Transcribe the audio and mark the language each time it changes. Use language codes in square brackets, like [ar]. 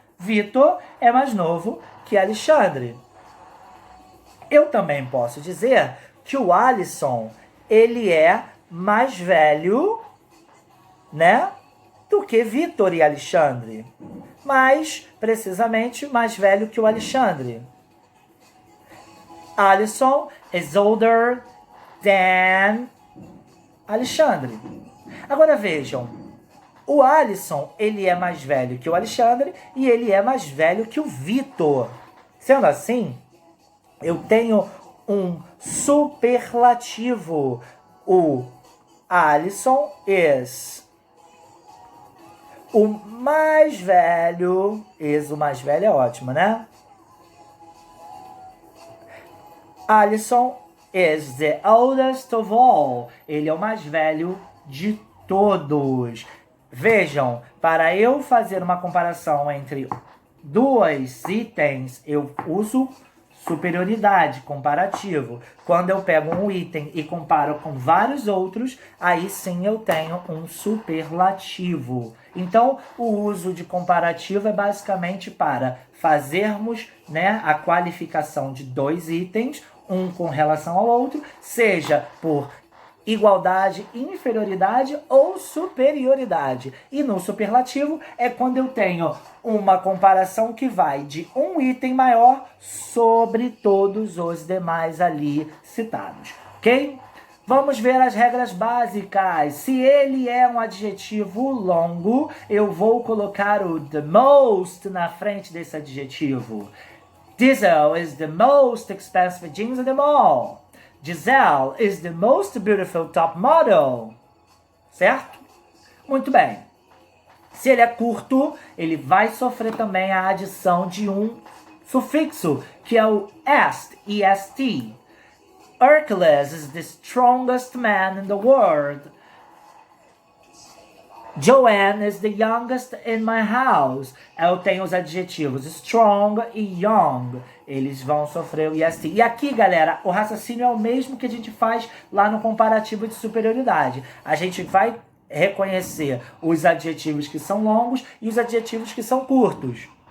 [pt] Vitor é mais novo que Alexandre. Eu também posso dizer que o Alisson, ele é mais velho, né, do que Vitor e Alexandre. Mais precisamente, mais velho que o Alexandre. [en] Alisson is older than Alexandre. [pt] Agora vejam, o Alisson, ele é mais velho que o Alexandre e ele é mais velho que o Vitor. Sendo assim, eu tenho um superlativo. O Alisson is o mais velho. O mais velho é ótimo, né? [en] Alisson is the oldest of all. [pt] Ele é o mais velho de todos. Vejam, para eu fazer uma comparação entre dois itens, eu uso superioridade, comparativo. Quando eu pego um item e comparo com vários outros, aí sim eu tenho um superlativo. Então, o uso de comparativo é basicamente para fazermos, né, a qualificação de dois itens, um com relação ao outro, seja por igualdade, inferioridade ou superioridade. E no superlativo é quando eu tenho uma comparação que vai de um item maior sobre todos os demais ali citados, ok? Vamos ver as regras básicas. Se ele é um adjetivo longo, eu vou colocar o the most na frente desse adjetivo. [en] Diesel is the most expensive jeans in the mall. Giselle is the most beautiful top model. [pt] Certo? Muito bem. Se ele é curto, ele vai sofrer também a adição de um sufixo, que é o est, est. [en] Hercules is the strongest man in the world. Joanne is the youngest in my house. [pt] Eu tenho os adjetivos strong e young. Eles vão sofrer o EST. E aqui, galera, o raciocínio é o mesmo que a gente faz lá no comparativo de superioridade. A gente vai reconhecer os adjetivos que são longos e os adjetivos que são curtos.